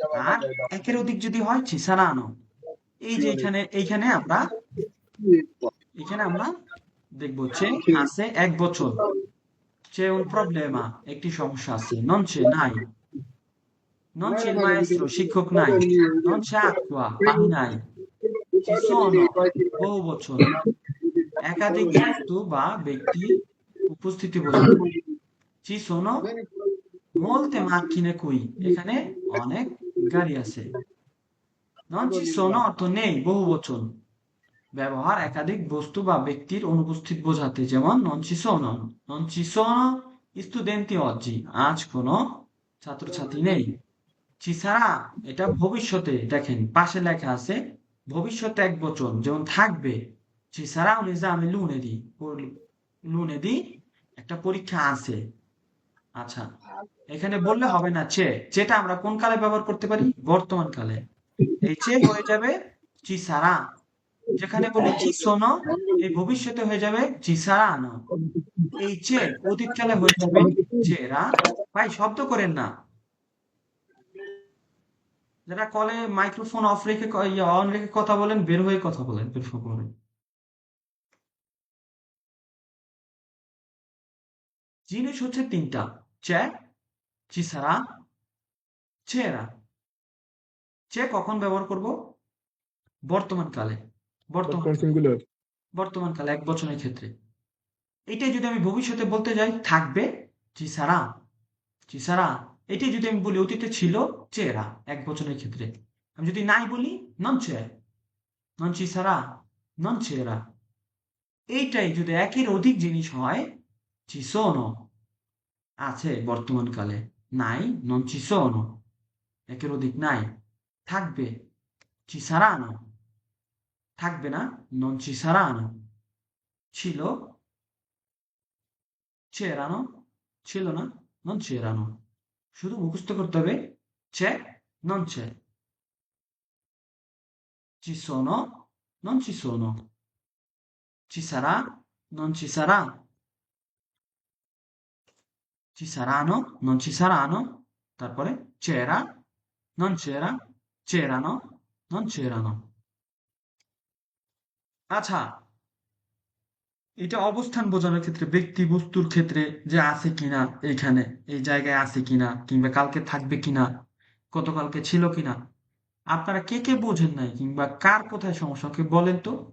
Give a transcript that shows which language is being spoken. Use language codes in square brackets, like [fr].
[bn] আর একের অধিক যদি হয় ci saranno। এই যে এইখানে আমরা দেখবো c'è আছে 1 বছর, [it] c'è un problema [bn] একটি সমস্যা আছে, non c'è নাই, [it] non c'è il maestro [bn] শিক্ষক নাই, [it] non c'è acqua [bn] পানি নাই, ci sono বহু বচন, একাধিক বস্তু বা ব্যক্তির উপস্থিতি বোঝায়। [it] ci sono molte macchine qui, [bn] এখানে অনেক গাড়ি আছে। non ci sono অর্থ নেই, বহু বচন, ব্যবহার একাধিক বস্তু বা ব্যক্তির অনুপস্থিত বোঝাতে, যেমন [it] non ci sono studenti oggi, [bn] আজ কোনো ছাত্রছাত্রী নেই। ci sarà এটা ভবিষ্যতে, দেখেন পাশে লেখা আছে ভবিষ্যতে 1 বচন, যেমন থাকবে [it] ci sarà un esame lunedì, [bn] lunedì একটা পরীক্ষা আছে। আচ্ছা, এখানে বললে হবে না যেটা আমরা কোন কালে ব্যবহার করতে পারি? বর্তমান কালে। এই হয়ে যাবে ci sarà। যেখানে বলি ci sono, এই ভবিষ্যতে হয়ে যাবে ci saranno। এই অতীতকালে হয়ে যাবে c'era। ভাই শব্দ করেন না, যারা কলে মাইক্রোফোন অফ রেখে অন রেখে কথা বলেন, বের হয়ে কথা বলেন, বের করে। জিনিস হচ্ছে 3টা, c'è, ci sarà, c'era। কখন ব্যবহার করব? বর্তমান কালে, [it] Con singular. [bn] বর্তমান কালে 1 বচনের ক্ষেত্রে। এটাই যদি আমি ভবিষ্যতে বলতে যাই থাকবে ci sarà, ci sarà। এটাই যদি আমি বলি অতীতে ছিল c'era 1 বচনের ক্ষেত্রে। আমি যদি নাই বলি [it] non c'è, non ci sarà, non c'era। [bn] এইটাই যদি একের অধিক জিনিস হয় ci sono, আছে বর্তমান কালে, নাই [it] non ci sono, [bn] একের অধিক নাই। থাকবে [it] ci saranno, [bn] থাকবে না [it] non ci saranno। [bn] ছিল c'erano, ছিল না non c'erano। শুধু মুখস্থ করতে হবে [it] c'è, non c'è, ci sono, non ci sono, ci sarà, non ci sarà, ci saranno, non ci saranno, [bn] তারপরে [it] c'era, non c'era, c'erano, non c'erano। [bn] আচ্ছা, এটা অবস্থান বোঝানোর ক্ষেত্রে, ব্যক্তি বস্তুর ক্ষেত্রে, যে আছে কিনা, এইখানে এই জায়গায় আছে কিনা, কিংবা কালকে থাকবে কিনা, গতকালকে ছিল কিনা, আপনারা কে কে বোঝেন নাই কিংবা কার কোথায় সমস্যা ওকে বলেন তো।